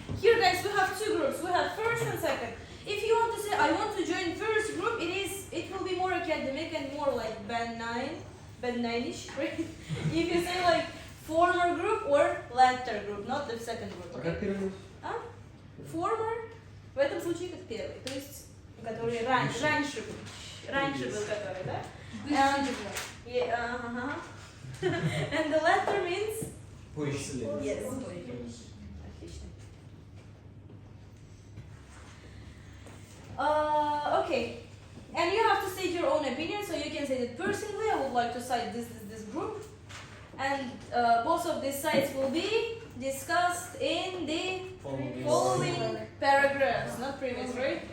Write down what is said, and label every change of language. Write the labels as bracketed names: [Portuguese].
[English] Here guys, we have two groups. We have first and second. If you want to say I want to join first group, it will be more academic and more like band 9ish, right? If you say like former group or latter group, not the second group. Okay? [Russian] Former в этом случае как первый, то есть который раньше был который, да? [English] And the latter means yes. Okay, and you have to state your own opinion. So you can say that personally, I would like to cite this group, and both of these sites will be discussed in the following paragraphs, not previous, right?